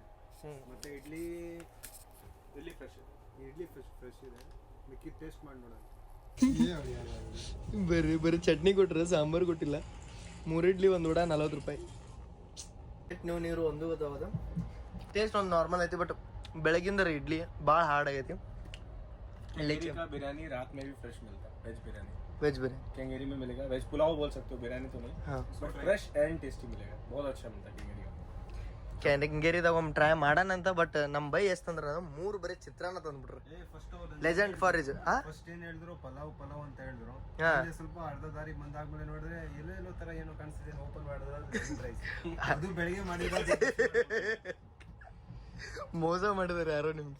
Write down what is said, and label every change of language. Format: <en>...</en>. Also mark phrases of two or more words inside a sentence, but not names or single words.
<kn>ಮತ್ತು ಇಡ್ಲಿ ಫ್ರೆಶ್ ಇದೆ. ಮಿಕ್ಕಿ ಟೇಸ್ಟ್ ಮಾಡಿ ನೋಡೋಣ. ಬರೀ ಚಟ್ನಿ ಕೊಟ್ಟರೆ ಸಾಂಬಾರು ಕೊಟ್ಟಿಲ್ಲ. 3 ಇಡ್ಲಿ 1 ವಡಾ 40 ರೂಪಾಯಿ. ನೀರು ಒಂದು ಗೊತ್ತಾಗೋದು. ಟೇಸ್ಟ್ ಒಂದು ನಾರ್ಮಲ್ ಐತಿ, ಬಟ್ ಬೆಳಗಿಂದ ಇಡ್ಲಿ ಭಾಳ ಹಾರ್ಡ್ ಆಗೈತಿ.</kn> <hi>बिरयानी रात में भी फ्रेश मिलता है. वेज बिरयानी केंगेरी में मिलेगा. वेज पुलाव बोल सकते हो, बिरयानी तो नहीं. हाँ.</hi> <en>but fresh and tasty</en> <hi>मिलेगा. बहुत अच्छा मिलता है केंगेरी का.</hi> <kn>ಕೆಂಗೇರಿದಾಗ ಒಮ್ಮೆ ಟ್ರೈ ಮಾಡೋಣ ಅಂತ, ಬಟ್ ನಮ್ಮ ಬೈ ಎಷ್ಟಂದ್ರೆ 3 ಬರೀ ಚಿತ್ರಾನ್ನ ತಂದ್ಬಿಟ್ರು. ಲೆಜೆಂಡ್ ಫಾರ್ ಇಸ್ ಫಸ್ಟ್ ಏನ್ ಹೇಳಿದ್ರು ಪಲಾವ್ ಅಂತ ಹೇಳಿದ್ರು. ಹಾ. ಸ್ವಲ್ಪ ಅರ್ಧ ದಾರಿ ಬಂದಾದ್ಮೇಲೆ ನೋಡಿದ್ರೆ ಎಲ್ಲೋ ತರ ಏನೋ ಕಾಣಿಸ್ತಿದೆ. ಓಪನ್ ಮಾಡಿದ್ರೆ ಅದು ಬೆಳಿಗ್ಗೆ ಮಾಡಿದ ಮೋಸ ಮಾಡಿದಾರೆ ಯಾರೋ ನಿಮ್ಗೆ.</kn>